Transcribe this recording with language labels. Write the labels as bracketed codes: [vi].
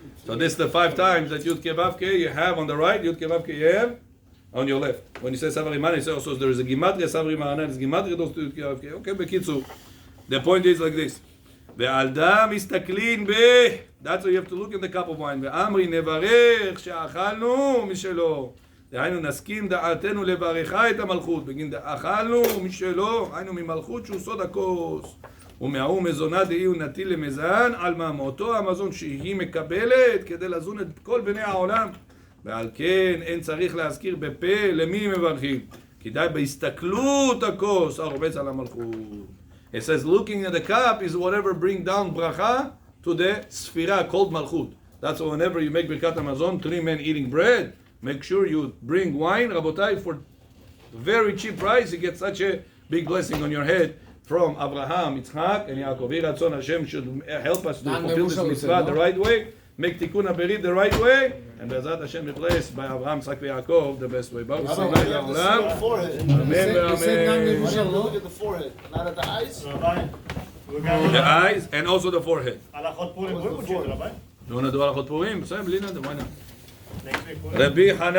[en] So this is the 5 times that Yud Ke Vav Ke you have on the right, Yud Ke Vav Ke you have on your left. When you say Sabri Maranan, you say also there is a Gematria, Sabri Maranan is Gematria, those 2 Yud Ke Vav Ke. Okay, bekitzu. The point is like this. [he] ועלדה מסתכלים [en] that's why you have to look in the cup of wine. [he] ואמרי נברך שאכלנו משלו. דהיינו נסכים דעתנו לברכך את המלכות. בגין אכלנו משלו, היינו ממלכות שהוא סוד הכוס. ומההוא מזונה דהי הוא נטיל למזן, על מאותו המזון שהיא מקבלת כדי לזון את כל בני העולם. ועל כן אין צריך להזכיר בפה למי מברכים. כי די בהסתכלות הכוס הרובץ על המלכות. [en] It says looking at the cup is whatever bring down bracha to the sphira called malchut. That's why whenever you make birkat hamazon, 3 men eating bread, make sure you bring wine, rabotai, for very cheap price. You get such a big blessing on your head from Abraham, Yitzchak, and Yaakov. Ratzon Hashem should help us to fulfill this mitzvah the right way, make tikkun haberit the right way, and Bezat Hashem be blessed by Abraham, Yitzchak, and Yaakov the best way. Baruch Rabbi, you have to see the forehead. Amen. You have to look at the forehead, not at the eyes. The eyes and also the forehead. [he] הלכות פורים, [en] What's the forehead? You want to do הלכות פורים? [he] בסדר, בלי נדר, [en] why not? רבי חנן